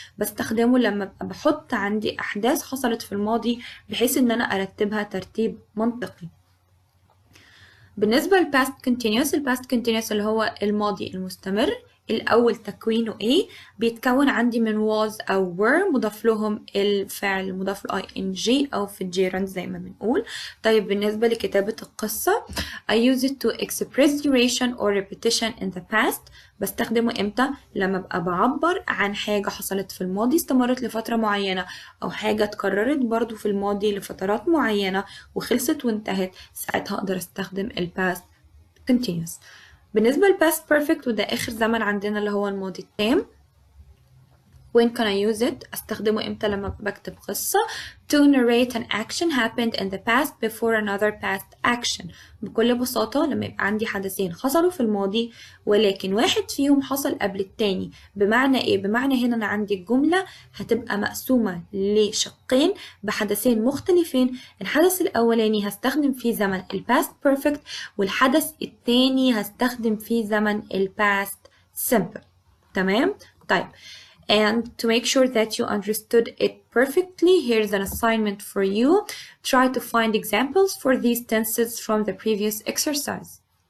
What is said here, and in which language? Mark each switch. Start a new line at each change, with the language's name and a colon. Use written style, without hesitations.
Arabic: بستخدمه لما بحط عندي احداث حصلت في الماضي بحيث ان انا ارتبها ترتيب منطقي. بالنسبة للpast continuous، الpast continuous اللي هو الماضي المستمر الأول تكوينه إيه؟ بيتكون عندي من was أو were مضاف لهم الفعل مضاف له ing أو في الجيرند زي ما بنقول. طيب بالنسبة لكتابة القصة
English: I use it to express duration or repetition in the past.
Arabic: بستخدمه إمتى؟ لما أبقى بعبر عن حاجة حصلت في الماضي استمرت لفترة معينة أو حاجة اتكررت برضو في الماضي لفترات معينة وخلصت وانتهت، ساعتها أقدر أستخدم الpast continuous. بالنسبة للpast perfect وده آخر زمن عندنا اللي هو الماضي التام.
English: When can I use it؟
Arabic: أستخدمه إمتى؟ لما بكتب قصة
English: to narrate an action happened in the past before another past action.
Arabic: بكل بساطة لما يبقى عندي حدثين حصلوا في الماضي ولكن واحد فيهم حصل قبل التاني. بمعنى إيه؟ بمعنى هنا أنا عندي الجملة هتبقى مقسومة لشقين بحدثين مختلفين. الحدث الأولاني هستخدم فيه زمن الpast perfect والحدث التاني هستخدم فيه زمن الpast simple. تمام؟ طيب
English: and to make sure that you understood it perfectly, here's an assignment for you. Try to find examples for these tenses from the previous exercise.